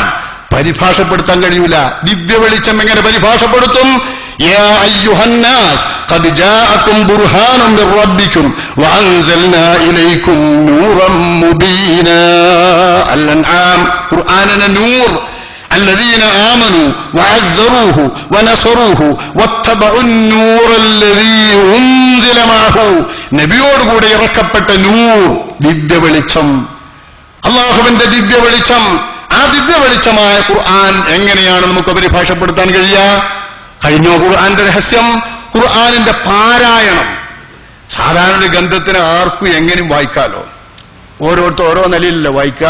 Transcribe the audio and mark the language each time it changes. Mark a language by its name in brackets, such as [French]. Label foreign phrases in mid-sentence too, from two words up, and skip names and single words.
[Malayalam] പരിഭാഷപ്പെടുത്താൻ കഴിയില്ല. ദിവ്യ വെളിച്ചം എങ്ങനെ പരിഭാഷപ്പെടുത്തും? [Arabic] يا أيها الناس قد جاءكم برهان من ربكم وأنزلنا إليكم نورا مبينا. [Malayalam] അൽ-അൻആം. ഖുർആനിന്റെ നൂർ. [Arabic] الذين آمنوا وعزروه ونصروه واتبعوا النور الذي أنزل معه. [Malayalam] നബിയോട് കൂടെ ഇറക്കപ്പെട്ട നൂർ, ദിവ്യ വെളിച്ചം, അല്ലാഹുവിന്റെ ദിവ്യ വെളിച്ചം. ആ ദിവ്യ വെളിച്ചമായ ഖുർആൻ എങ്ങനെയാണ് നമുക്ക് പരിഭാഷപ്പെടുത്താൻ കഴിയുക? കഴിഞ്ഞോ ഖുർആന്റെ രഹസ്യം? ഖുർആനിന്റെ പാരായണം. സാധാരണ ഒരു ഗ്രന്ഥത്തിന് ആർക്കും എങ്ങനെയും വായിക്കാലോ, ഓരോരുത്തർ ഓരോ നിലയിലല്ല വായിക്കുക.